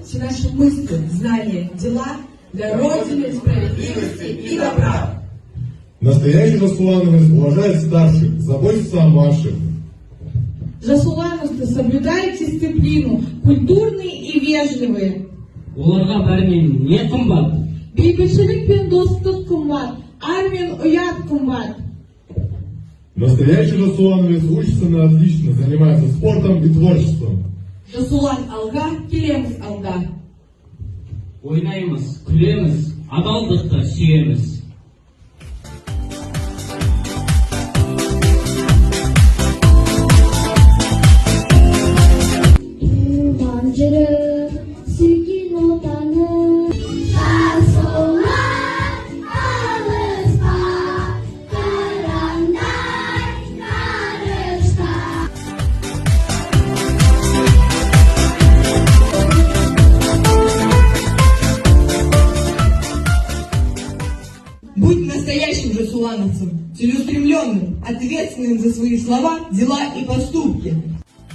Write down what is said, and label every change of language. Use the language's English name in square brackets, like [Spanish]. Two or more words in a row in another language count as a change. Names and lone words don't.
[Russian] наши мысли, знания, дела для Родины, справедливости и добра. Настоящий жасулановец уважает старших, заботится о младших. Жасулановцы соблюдают дисциплину, культурные и вежливые. [Kazakh] Оларға бәрінен не қымбат? Бейбітшілік пен достық қымбат, ар мен ұят қымбат. [Russian] Настоящий жасулановец учится на отлично, занимается спортом и творчеством. [Kazakh] Жасулан алға, келеміз алға. Ойнаймыз, күлеміз, адалдықты сүйеміз. Туған жері, сүйген отаны, жасулан алысқа, қырандай ғарышта. [Russian] Будь настоящим жасулановцем, целеустремленным, ответственным за свои слова, дела и поступки.